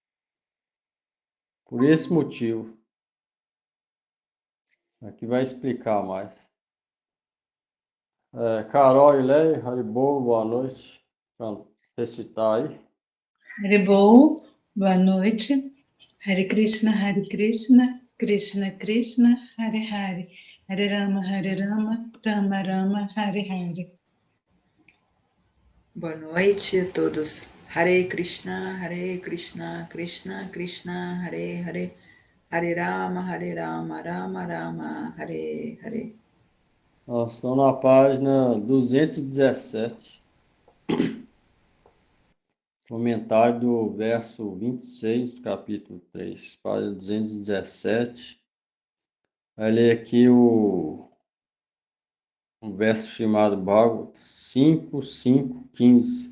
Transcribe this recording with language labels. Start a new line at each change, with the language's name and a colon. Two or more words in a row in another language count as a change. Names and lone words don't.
Portuguese: Por esse motivo. Aqui vai explicar mais. Carol e Leia, Haribo, boa noite. Vamos recitar aí. Haribol, boa noite.
Sanskrit: हरे कृष्ण कृष्ण कृष्ण हरे हरे हरे राम राम राम हरे हरे.
Portuguese: Boa noite a todos.
Sanskrit: हरे कृष्ण कृष्ण कृष्ण हरे हरे हरे राम राम राम हरे हरे.
Portuguese: Nós estamos na página 217. Comentário do verso 26 do capítulo 3, página 217. Vai ler aqui um verso chamado Bhagavad 5.5.15.